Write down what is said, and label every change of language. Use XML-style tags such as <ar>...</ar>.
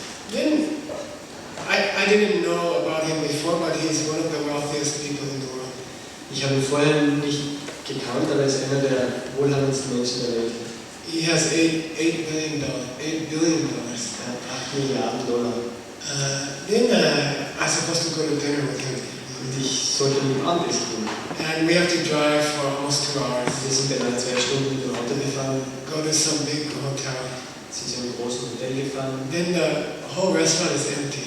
<en>Then I didn't know about him before, but he's one of the wealthiest people in the world.</en> <de>Ich habe ihn vorher nicht gekannt, aber er ist einer der wohlhabendsten Menschen der Welt.</de> <en>He has $8 billion. $8 billion.</en> <de>Er hat $8 Milliarden.</de> <en>Then I'm supposed to go to dinner with him.</en> <de>Und ich sollte mit ihm Abendessen gehen.</de> <en>And we have to drive for almost 2 hours.</en> <de>Wir sind dann 2 Stunden mit dem Auto gefahren,</de> <en>Go to some big hotel.</en> <de>sind zu einem großen Hotel gefahren.</de> <en>Then the whole restaurant is empty.</en>